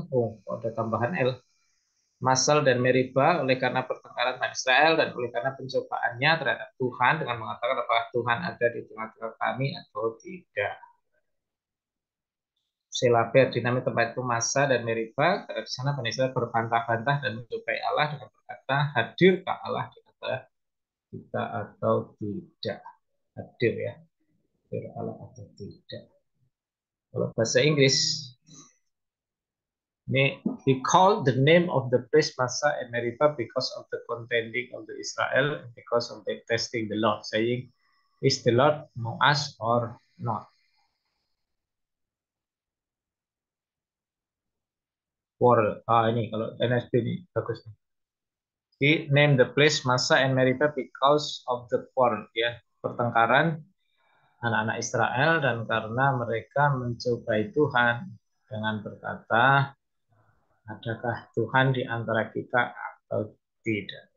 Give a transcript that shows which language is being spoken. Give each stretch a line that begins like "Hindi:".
Indonesian: Oh, ada tambahan L. Masal dan Meriba oleh karena pertengkaran Bani Israel dan oleh karena pencobaannya terhadap Tuhan dengan mengatakan apakah Tuhan ada di tengah-tengah kami atau tidak. Selaber dinamai tempat itu Masa dan Meriba karena di sana Bani Israel berbantah-bantah dan mencobai Allah dengan berkata hadirkah Allah di antara kita atau tidak. Hadir ya, hadir Allah atau tidak. Kalau bahasa Inggris ini
English: he called the name of the place Masa and Meriba because of the contending of the Israel and because of the testing the Lord, saying, is the Lord among us or not?
Indonesian: For ini kalau NSB ini bagus.
English: He named the place Masa and Meriba because of the quarrel,
Indonesian: ya, pertengkaran anak-anak Israel dan karena mereka mencobai Tuhan dengan berkata, adakah Tuhan di antara kita atau tidak?